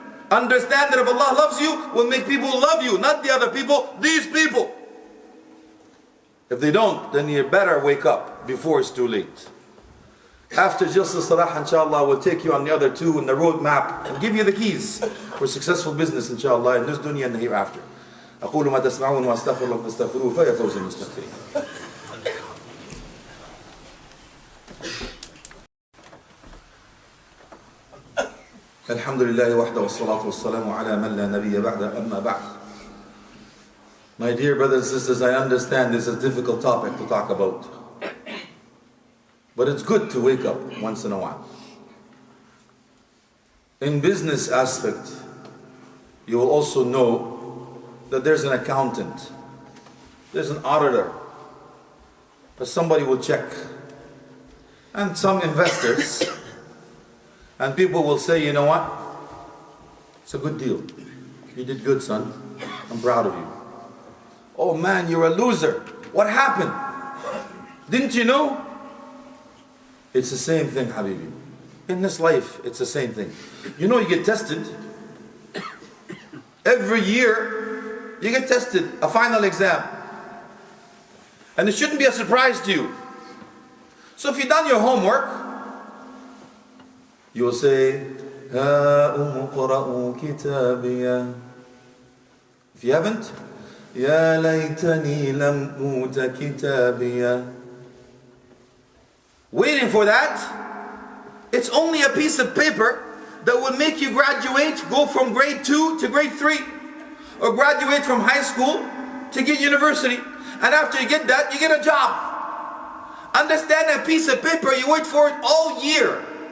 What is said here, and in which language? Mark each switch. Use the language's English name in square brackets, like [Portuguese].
[English] Understand that if Allah loves you, will make people love you, not the other people, these people. If they don't, then you better wake up before it's too late. After Jalsa Salah, inshallah, we'll take you on the other 2 in the roadmap and give you the keys for successful business, inshallah, in this dunya and the hereafter. [Arabic] أقول ما تسمعون وأستغفر الله فاستغفروه فيا فوز المستغفرين. الحمد لله وحده والصلاة والسلام على من لا نبي بعده أما بعد. [English] My dear brothers and sisters, I understand this is a difficult topic to talk about. But it's good to wake up once in a while. In business aspect, you will also know that there's an accountant, there's an auditor, but somebody will check. And some investors, and people will say, you know what? It's a good deal. You did good, son. I'm proud of you. Oh man, you're a loser. What happened? Didn't you know? It's the same thing, Habibi. In this life, it's the same thing. You know, you get tested. Every year, you get tested, a final exam. And it shouldn't be a surprise to you. So if you've done your homework, you'll say, [Arabic] هَاؤُمُ قَرَأُوا كِتَابِيَا. [English] If you haven't, [Arabic] يَا لَيْتَنِي لَمْ أُوتَ كِتَابِيَا. [English] Waiting for that, it's only a piece of paper that will make you graduate, go from grade 2 to grade 3, or graduate from high school to get university. And after you get that, you get a job. Understand, a piece of paper, you wait for it all year.